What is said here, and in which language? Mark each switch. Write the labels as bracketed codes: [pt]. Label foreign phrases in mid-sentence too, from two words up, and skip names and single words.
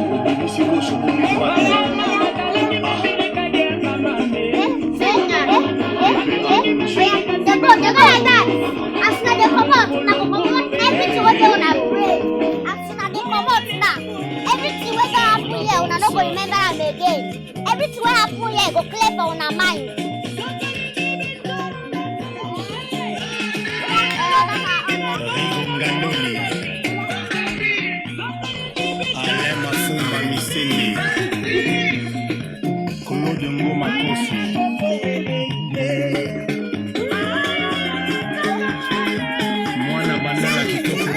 [pcm] As soon as they come out, everything what they wanna pray. As soon as they come out now, everything what happen here, una no go remember am again. Everything what happen here go clear for una mind. Alema Fumba Misindi. Claude Ngoma Kosi. Mwana Bandala Kitoko.